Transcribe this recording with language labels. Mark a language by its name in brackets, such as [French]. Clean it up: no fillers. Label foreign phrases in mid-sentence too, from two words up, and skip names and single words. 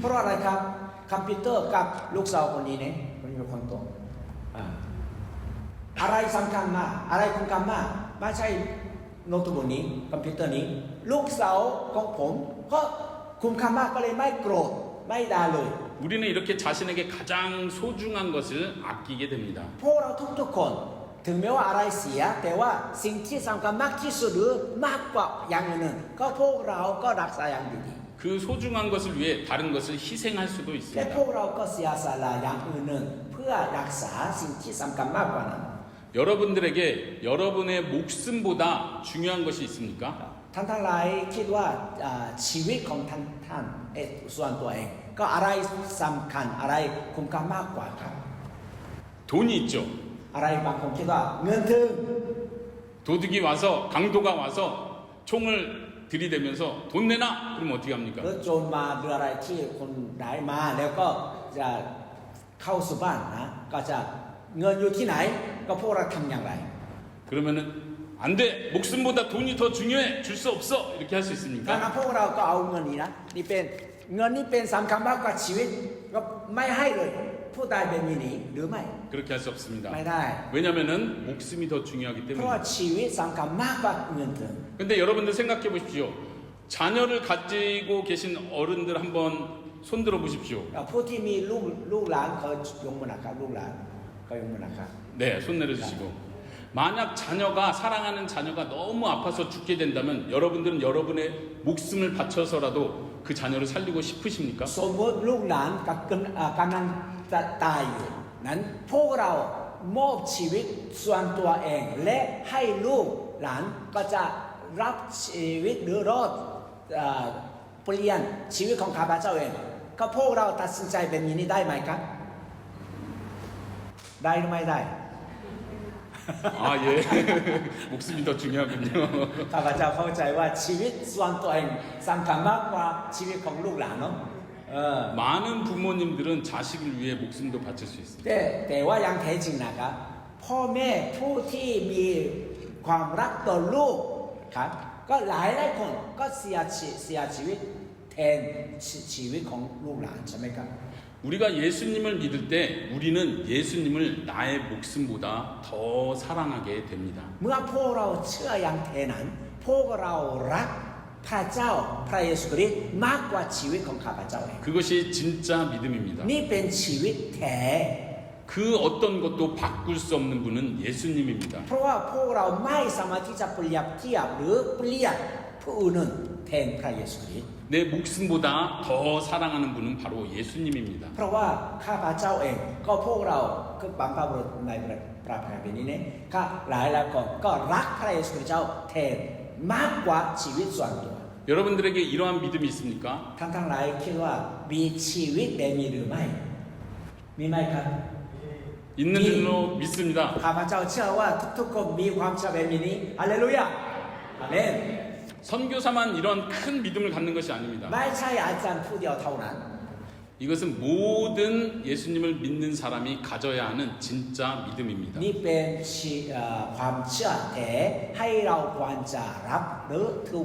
[Thai] ราะอะไรครับคอมพิวเตอร์กับลูกสาวคนนี้เนี่ยคนนี้เป็นคนโตอะไรสำคัญมากอะไรคุ้มค่ามากไม่ใช่โน้ตบุ๊กนี้คอมพิวเตอร์นี้ลูกสาวของผมก็คุ้มค่ามากก็เลยไม่โกรธไม่ด่าเลย [Korean] 우리는 이렇게 자신에게 가장 소중한 것을 아끼게 됩니다. [Thai] พวกเราทุกๆคนถึงแม้ว่าอะไรเสียแต่ว่าสิ่งที่สำคัญมากที่สุดหรือมากกว่าอย่างอื่นก็พวกเราก็รักษาอย่างดี [Korean] 그 소중한 것을 위해 다른 것을 희생할 수도 [Thai] และ [Korean] 있습니다. [Thai] พวกเราก็เสียสละอย่างอื่นเพื่อรักษาสิ่งที่สำคัญมากกว่านั้น [Korean] 여러분들에게 여러분의 목숨보다 중요한 것이 있습니까? [Thai] ท่านทั้งหลายคิดว่าชีวิตของท่านส่วนตัวเองก็อะไรสำคัญอะไรคุ้มค่ามากกว่าครับ [Korean] 돈이 있죠. [Thai] อะไรบางคนคิดว่าเงินถึง [Korean] 도둑이 와서 강도가 와서 총을 들이대면서 돈 내놔. 그럼 어떻게 [Thai] ห [Korean] 합니까? [Thai] รือโจรมาหรืออะไรที่คนได้มาแล้วก็จะเข้าสู่บ้านนะก็จะเงินอยู่ที่ไหนก็พวกเราทำอย่างไร [Korean] 그러면은 안 돼. 목숨보다 돈이 더 중요해. 줄 수 없어. 이렇게 할 수 [Thai] ดัง [Korean] 있습니까? [Thai] นั้นพวกเราก็เอาเงินนี้นะนี่เป็นเงินนี้เป็นสำคัญมากกว่าชีวิตก็ไม่ให้เลยผู้ใดเป็นมินิหรือไม่ [Korean] 그렇게 할 수 없습니다. [Thai] ไม่ได้ [Korean] 왜냐면은 목숨이 더 중요하기 [Thai] เพราะว่า [Korean] 때문에. [Thai] ชีวิตสำคัญมากกว่าเงินถึง [Korean] 근데 여러분들 생각해 보십시오. 자녀를 가지고 계신 어른들 한번 손들어 보십시오. [Thai] ผู้ที่มีลูกหลานเขายกมือนะครับลูกหลานเขายกมือนะครับ [Korean] 네, 손 내려주시고. 만약 자녀가 사랑하는 자녀가 너무 아파서 죽게 된다면 여러분들은 여러분의 목숨을 바쳐서라도 그 자녀를 살리고 싶으십니까? [Thai] สมมติลูกหลานกำลังจะตายอยู่นั้นพวกเรามอบชีวิตส่วนตัวเองและให้ลูกหลานก็จะรับชีวิตหรือรอดเปลี่ยนชีวิตของข้าพเจ้าเองก็พวกเราตัดสินใจแบบนี้ได้ไหมครับได้หรือไม่ได้ [Korean] 아, 예. 목숨이 더 중요하군요. [Thai] ข้าพเจ้าเข้าใจว่าชีวิตส่วนตัวเองสำคัญมากกว่าชีวิตของลูกหลานเนาะ [Korean] 많은 부모님들은 자식을 위해 목숨도 바칠 수 있습니다. [Thai] แต่ว่ายังแท้จริงนะครับพ่อแม่ผู้ที่มีความรักต่อลูกครับก็หลายคนก็เสียชีวิตแทนชีวิตของลูกหลานใช่ไหมครับ [Korean] 우리가 예수님을 믿을 때 우리는 예수님을 나의 목숨보다 더 사랑하게 됩니다. [Thai] เมื่อพวกเราเชื่ออย่างแท้นั้นพวกเรารักพระเจ้าพระเยซูคริสต์มากกว่าชีวิตของข้าพเจ้าเอง [Korean] 그것이 진짜 믿음입니다. [Thai] นี่เป็นชีวิตแท้ [Korean] 그 어떤 것도 바꿀 수 없는 분은 예수님입니다. [Thai] เพราะว่าพวกเราไม่สามารถที่จะเปรียบเทียบหรือเปลี่ยนผู้อื่นแทนพระเยซูคริสต์ [Korean] 내 목숨보다 더 사랑하는 분은 바로 예수님입니다. [Thai] เพราะว่าข้าพเจ้าเองก็พวกเราคือบางพระบุรุษในพระคัมภีร์นี้เนี่ยก็หลายคนก็รักพระเยซูคริสต์เจ้าแทนมากกว่าชีวิตส่วนตัว [Korean] 여러분들에게 이러한 믿음이 있습니까? [Thai] ท่านทั้งหลายคิดว่ามีชีวิตแบบนี้หรือไม่มีไหมครับ [Korean] 있는 줄로 믿습니다. [Thai] ข้าพเจ้าเชื่อว่าทุกๆคนมีความเชื่อแบบนี้ฮาเลลูยาอาเมน [Korean] 선교사만 이런 큰 믿음을 갖는 것이 아닙니다. [Thai] ไม่ใช่อาจารย์ผู้เดียวเท่านั้น [Korean] 이것은 모든 예수님을 믿는 사람이 가져야 하는 진짜 믿음입니다. [Thai] นี่เป็นความเชื่อแท้ให้เราควรจะรับหรือถือไว้